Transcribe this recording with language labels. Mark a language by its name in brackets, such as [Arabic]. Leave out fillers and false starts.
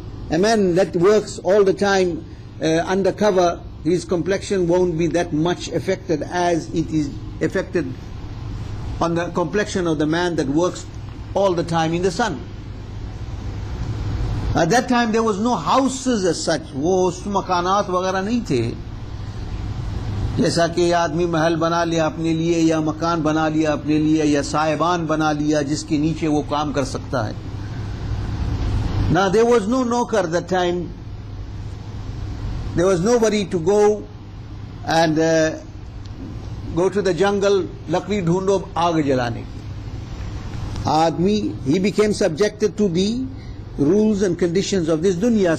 [English] A man that works all the time undercover, his complexion won't be that much affected as it is affected on the complexion of the man that works all the time in the sun. At that time there was no houses as such. [Hindi] वो उस मकानात वगैरह नहीं थे, जैसा कि आदमी महल बना लिया अपने लिए या मकान बना लिया अपने लिए या साहिबान बना लिया जिसके नीचे वो काम कर सकता है. [English] Now there was no nokar at that time. There was nobody to go and go to the jungle, [Hindi] lakdi dhundo, aag jalane. [English] Admi, he became subjected to the rules and conditions of this dunya.